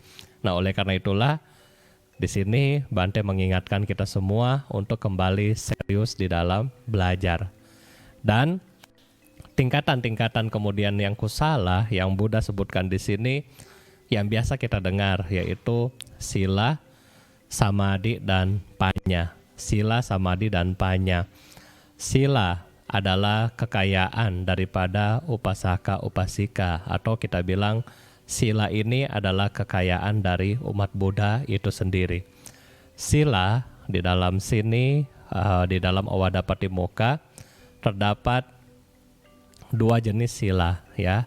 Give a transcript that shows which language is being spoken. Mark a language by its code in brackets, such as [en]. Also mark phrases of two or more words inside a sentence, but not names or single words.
[id] Nah, oleh karena itulah di sini Bante mengingatkan kita semua untuk kembali serius di dalam belajar. Dan tingkatan-tingkatan kemudian yang kusala yang Buddha sebutkan di sini yang biasa kita dengar, yaitu sila, samadhi, dan panya. Sila, samadhi, dan panya. Sila adalah kekayaan daripada [pi] upasaka upasika, [id] atau kita bilang sila ini adalah kekayaan dari umat Buddha itu sendiri. Sila di dalam sini, di dalam Awada Patimokkha terdapat dua jenis sila, ya.